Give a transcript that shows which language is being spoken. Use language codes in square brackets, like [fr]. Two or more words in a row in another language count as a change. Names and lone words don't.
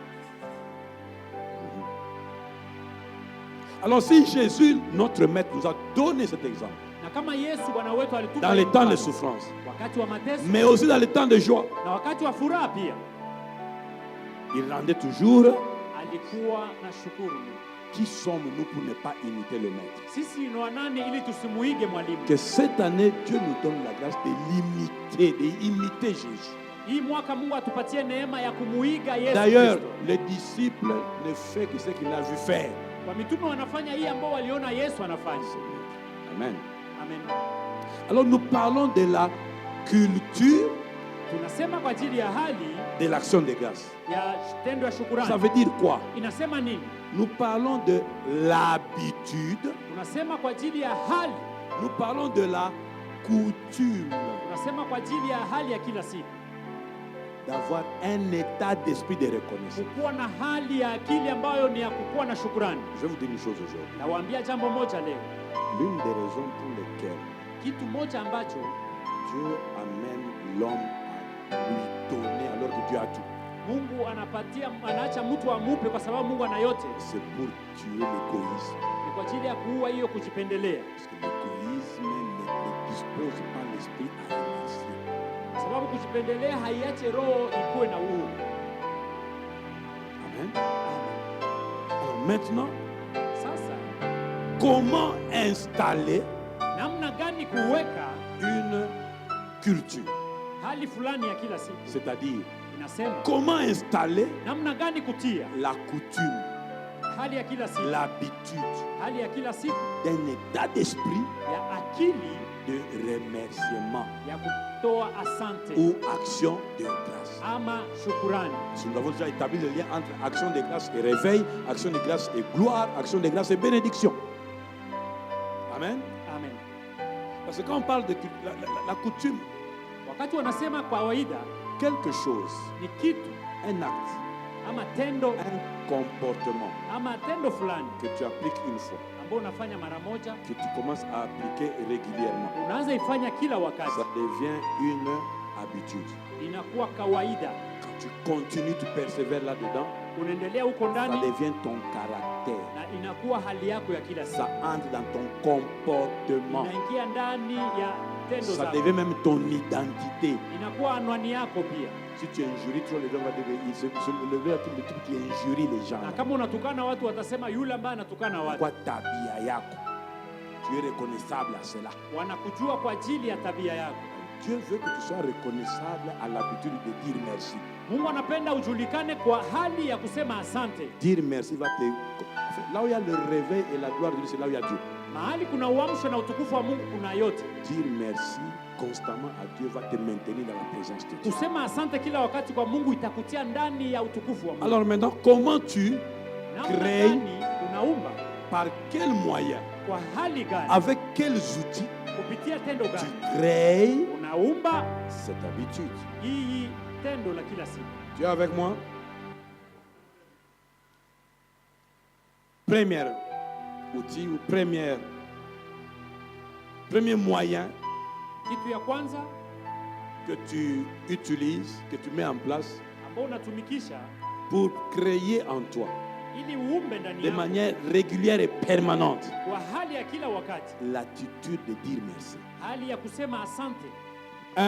[fr] Alors si Jésus, notre maître, nous a donné cet exemple, [sw] Na kama Yesu Bwana wetu alitupa [fr] dans les temps de [sw] mfano, [fr] souffrance, [sw] wakati wa mateso [fr] mais aussi dans les temps de joie, [sw] na wakati wa furaha pia, [fr] il rendait toujours. [sw] alikuwa na shukuru. [fr] Qui sommes-nous pour ne pas imiter le maître? [sw] Sisi ni wanani ili tusimuige mwalimu? [fr] Que cette année, Dieu nous donne la grâce d'imiter Jésus. [sw] Hii mwaka Mungu atupatie neema ya kumuiga Yesu [fr] D'ailleurs, [sw] Kristo. [fr] les disciples ne font que ce qu'il a vu faire. [sw] Kwa mitume wanafanya hii ambao waliona Yesu anafanya. Amen. Amen. [fr] Alors nous parlons de la culture [sw] Tunasema kwa ajili ya hali [fr] de l'action de grâce. [sw] ya tendo ya [fr] Ça [sw] shukrani. [fr] veut dire quoi? [sw] Inasema nini? [fr] Nous parlons de l'habitude, [sw] Tunasema kwa ajili ya hali. [fr] nous parlons de la coutume [sw] Tunasema kwa ajili ya hali ya kila siku. [fr] d'avoir un état d'esprit de reconnaissance. [sw] Kukuwa na hali ya akili ambayo ni ya kukuwa na shukrani. [fr] Je vais vous dire une chose aujourd'hui. [sw] Nawaambia jambo moja leo. [fr] L'une des raisons pour lesquelles [sw] Kitu moja ambacho [fr] Dieu amène l'homme à lui donner alors que Dieu a tout, [sw] Mungu anaacha mtu amupe kwa sababu Mungu ana yote, [fr] c'est pour tuer l'égoïsme. [sw] ni kwa ajili ya kuua hiyo kujipendelea. [fr] Parce que l'égoïsme ne dispose pas l'esprit à remercier. [sw] Kwa sababu kujipendelea haiache roho ikuwe na uhuru. [fr] Amen. Alors maintenant, [sw] Sasa [fr] comment installer [sw] namna gani kuweka [fr] une culture? [sw] hali fulani ya kila siku? [fr] C'est-à-dire, [sw] Inasema [fr] comment installer [sw] namna gani kutia [fr] la coutume, [sw] hali ya kila siku, [fr] l'habitude [sw] hali ya kila siku [fr] d'un état d'esprit [sw] ya akili [fr] de remerciement [sw] ya kutoa asante [fr] ou action de grâce. [sw] ama shukurani. [fr] Si nous avons déjà établi le lien entre action de grâce et réveil, action de grâce et gloire, action de grâce et bénédiction. Amen. Amen. Parce que quand on parle de la coutume, [sw] Wakati wanasema kawaida [fr] quelque chose, [sw] ni kitu [fr] un acte, [sw] ama tendo [fr] un comportement [sw] ama tendo fulani [fr] que tu appliques une fois, [sw] ambao unafanya mara moja, [fr] que tu commences à appliquer régulièrement, [sw] unaanza ifanya kila wakati, [fr] ça devient une habitude. [sw] inakuwa kawaida. [fr] Quand tu continues, tu persévères là-dedans, [sw] Unaendelea huko [fr] ça [sw] ndani [fr] devient ton caractère. [sw] na inakuwa hali yako ya kila siku, [fr] Ça entre dans ton comportement. [sw] inaingia ndani ya tendo [fr] Ça [sw] zako, [fr] devient même ton identité. [sw] inakuwa anwani yako pia. [fr] Si tu injuries trop, les gens vont dire le type qui injurie les gens. [sw] Na kama unatukana watu watasema yule ambaye anatukana watu. Kwa tabia yako. [fr] Tu es reconnaissable à cela. [sw] Wanakujua kwa ajili ya tabia yako. [fr] Dieu veut que tu sois reconnaissable à l'habitude de dire merci. [sw] Mungu anapenda ujulikane kwa hali ya kusema asante. [fr] Dire merci va te... Là où il y a le réveil et la gloire de Dieu, c'est là où il y a Dieu. [sw] Mahali kuna uamsho na utukufu wa Mungu kuna yote. [fr] Dire merci constamment à Dieu va te maintenir dans la présence de Dieu. [sw] Kusema asante kila wakati kwa Mungu itakutia ndani ya utukufu wa Mungu. [fr] Alors maintenant, comment tu [sw] Namna [fr] crées, [sw] gani unaumba? [fr] par quel moyen, [sw] Kwa hali gani? [fr] avec quels outils [sw] Kupitia tendo [fr] tu [sw] gani? [fr] crées [sw] Unaumba [fr] cette habitude? [sw] hii tendo la kila siku. [fr] Tu es avec moi? Premier outil ou premier moyen [sw] Kitu ya kwanza [fr] que tu utilises, que tu mets en place [sw] ambao unatumikisha [fr] pour créer en toi [sw] ili uumbe ndani [fr] de [sw] yako [fr] manière régulière et permanente [sw] kwa hali ya kila wakati, [fr] l'attitude de dire merci. [sw] hali ya kusema asante. [fr] Un,